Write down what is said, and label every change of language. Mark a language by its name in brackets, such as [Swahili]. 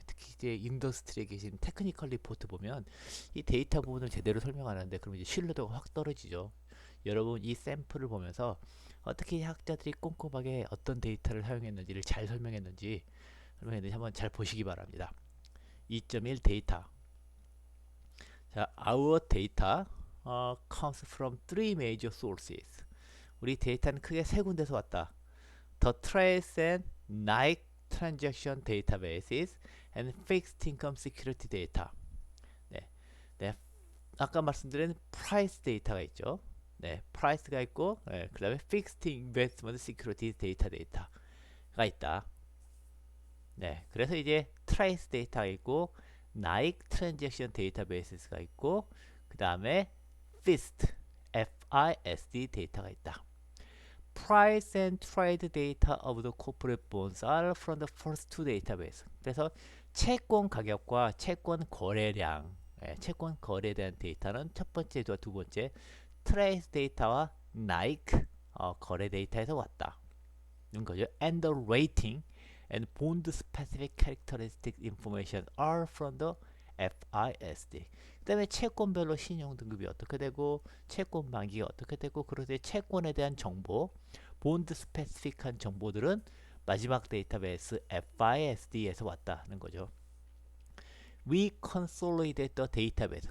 [Korean] 특히 이제 인더스트리에 계신 테크니컬 리포트 보면 이 데이터 부분을 제대로 설명 안 하는데 그러면 이제 신뢰도가 확 떨어지죠. 여러분 이 샘플을 보면서 어떻게 학자들이 꼼꼼하게 어떤 데이터를 사용했는지를 잘 설명했는지 한번 잘 보시기 바랍니다. 2.1 데이터. [English] 자, our data comes from three major sources. [Korean] 우리 데이터는 크게 세 군데서 왔다. [English] The Trace and Nike Transaction Databases and Fixed Income Security Data. [Korean] 네, 네, 아까 말씀드린 Price 데이터가 있죠. 네, Price가 있고, 네, 그 다음에 Fixed Investment Security 데이터가 있다. 네, 그래서 이제 Trace 데이터가 있고, Nike Transaction Databases가 있고, 그 다음에 FIST, FISD 데이터가 있다. [English] Price and trade data of the corporate bonds are from the first two database. [Korean] 그래서 채권 가격과 채권 거래량, 채권 거래에 대한 데이터는 첫 번째와 두 번째 트레이스 데이터와 나이크 거래 데이터에서 왔다. 는 거죠. [English] And the rating and bond specific characteristic information are from the FISD. [Korean] 그 다음에 채권별로 신용 등급이 어떻게 되고 채권 만기가 어떻게 되고 그런데 채권에 대한 정보 본드 스페시픽한 정보들은 마지막 데이터베이스 FISD에서 왔다는 거죠. [English] We consolidate the database.